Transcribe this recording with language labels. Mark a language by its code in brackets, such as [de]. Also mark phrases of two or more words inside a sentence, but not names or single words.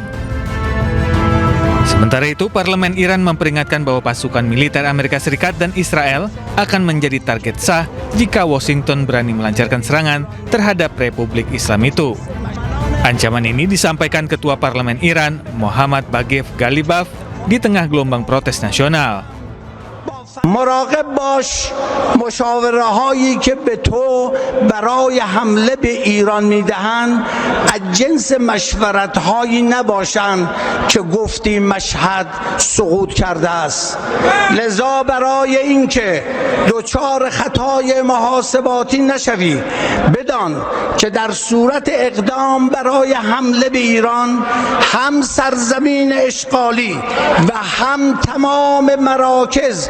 [id] Sementara itu, Parlemen Iran memperingatkan bahwa pasukan militer Amerika Serikat dan Israel akan menjadi target sah jika Washington berani melancarkan serangan terhadap Republik Islam itu. Ancaman ini disampaikan Ketua Parlemen Iran, Mohammad Bagher Ghalibaf, di tengah gelombang protes nasional. [fa] مراقب باش مشاوره هایی که به تو برای حمله به ایران میدهند از جنس مشورت هایی نباشند که گفتی مشهد سقوط کرده است. لذا برای اینکه دچار خطای محاسباتی نشوی بدان که در صورت اقدام برای حمله به ایران هم سرزمین اشغالی و هم تمام مراکز